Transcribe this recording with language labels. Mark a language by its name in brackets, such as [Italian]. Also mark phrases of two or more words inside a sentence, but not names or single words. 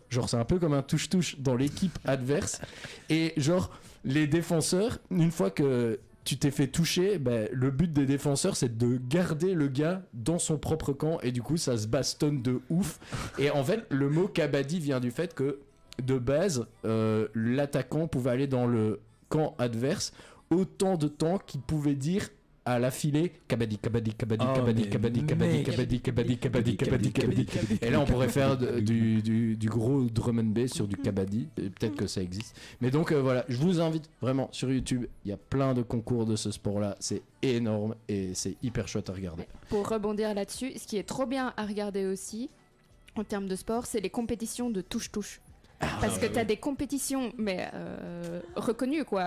[French] Genre, c'est un peu comme un touche-touche dans l'équipe adverse. Et genre, les défenseurs, une fois que tu t'es fait toucher, le but des défenseurs c'est de garder le gars dans son propre camp et du coup ça se bastonne de ouf. Et en fait le mot kabaddi vient du fait que de base l'attaquant pouvait aller dans le camp adverse autant de temps qu'il pouvait dire à l'affilée kabaddi kabaddi kabaddi kabaddi kabaddi kabaddi kabaddi kabaddi kabaddi kabaddi kabaddi. Et là on pourrait faire du gros [English] drum and bass [French] sur du kabaddi, peut-être que ça existe. Mais donc voilà, je vous invite vraiment sur YouTube, il y a plein de concours de ce sport là, c'est énorme et c'est hyper chouette à regarder. Pour rebondir là-dessus, ce qui est trop bien à regarder aussi en termes de sport, c'est les compétitions de touche-touche. Parce que t'as des compétitions, mais reconnues quoi.